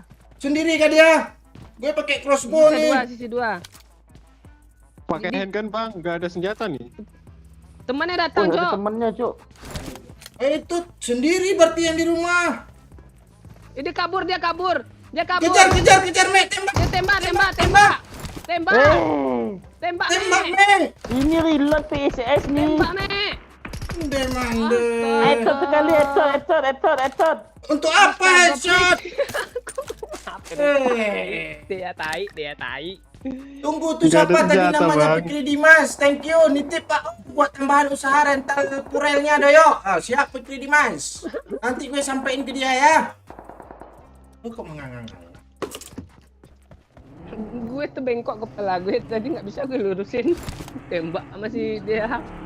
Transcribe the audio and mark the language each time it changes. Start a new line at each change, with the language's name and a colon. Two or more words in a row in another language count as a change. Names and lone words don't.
Indonesian: sendiri kan dia. Gue pakai crossbow nih. Sisi 2. Pakai handgun, Bang. Nggak ada senjata nih. Temannya Oh, datang, ada Cok. temennya, Cuk. Itu sendiri berarti yang di rumah. Dia kabur. Kejar, Mek. Tembak. Dia tembak. Tembak, Tembak, Mek. Mek. Ini reload PSS nih. Tembak, Mek. Demande. Headshot sekali, headshot. Untuk apa headshot? Dia tai. Tunggu tuh Tidak ada siapa tadi senjata, namanya Bang. Fikri Dimas.
English: Thank you.
Indonesian: Nitip Pak buat tambahan usaha rental purelnya doyo. Siap Fikri Dimas. Nanti gue sampein ke dia ya. Lu kok mengangang? Gue tuh bengkok kepala gue tadi nggak bisa gue lurusin. Tembak sama si dia.